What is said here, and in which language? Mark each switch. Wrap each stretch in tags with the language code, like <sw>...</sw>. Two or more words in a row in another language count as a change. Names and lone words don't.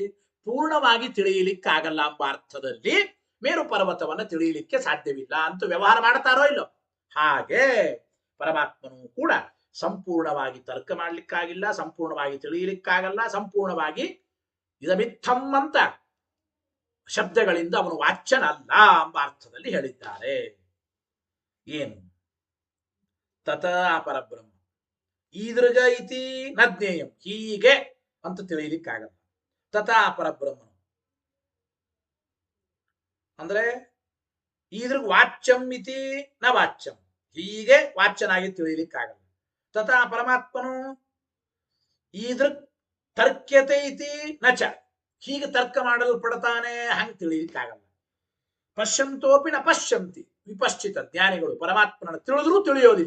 <kn>ಪೂರ್ಣವಾಗಿ ತಿಳಿಯಲಿಕ್ಕಾಗಲ್ಲ ಎಂಬ ಅರ್ಥದಲ್ಲಿ ಮೇರು ಪರ್ವತವನ್ನು ತಿಳಿಯಲಿಕ್ಕೆ ಸಾಧ್ಯವಿಲ್ಲ ಅಂತ ವ್ಯವಹಾರ ಮಾಡ್ತಾರೋ ಇಲ್ಲೋ, ಹಾಗೆ ಪರಮಾತ್ಮನು ಕೂಡ ಸಂಪೂರ್ಣವಾಗಿ ತರ್ಕ ಮಾಡ್ಲಿಕ್ಕಾಗಿಲ್ಲ, ಸಂಪೂರ್ಣವಾಗಿ ತಿಳಿಯಲಿಕ್ಕಾಗಲ್ಲ, ಸಂಪೂರ್ಣವಾಗಿ ಇದಮಿತ್ತಂ ಅಂತ ಶಬ್ದಗಳಿಂದ ಅವನು ವಾಚ್ಯನಲ್ಲ ಎಂಬ ಅರ್ಥದಲ್ಲಿ ಹೇಳಿದ್ದಾರೆ. ಏನು?</kn> <sa>ತತ ಪರಬ್ರಹ್ಮ ಈದೃಗ ಇತಿ ನ ಜ್ಞೇಯಂ,</sa> <kn>ಹೀಗೆ ಅಂತ ತಿಳಿಯಲಿಕ್ಕಾಗಲ್ಲ.</kn> <sa>ತಥಾ ಪರಬ್ರಹ್ಮ ಅಂದ್ರೆ ಈದೃಗ್ ವಾಚ್ಯಂ ಇತಿ ನ ವಾಚ್ಯಂ,</sa> <kn>ಹೀಗೆ ವಾಚ್ಯನಾಗಿ ತಿಳಿಯಲಿಕ್ಕಾಗಲ್ಲ.</kn> <sa>ತಥಾ ಪರಮಾತ್ಮನು ಈದೃಗ್ ತರ್ಕ್ಯತೆ ಇತಿ ನಚ,</sa> <kn>ಹೀಗೆ ತರ್ಕ ಮಾಡಲ್ಪಡ್ತಾನೆ, ಹಂಗೆ ತಿಳಿಯಲಿಕ್ಕಾಗಲ್ಲ.</kn> <sa>ಪಶ್ಯಂತೋಪಿ ನ ಪಶ್ಯಂತಿ, ವಿಪಶ್ಚಿತ</sa> <kn>ಜ್ಞಾನಿಗಳು ಪರಮಾತ್ಮನ ತಿಳಿದ್ರೂ ತಿಳಿಯೋದಿಲ್ಲ.</kn>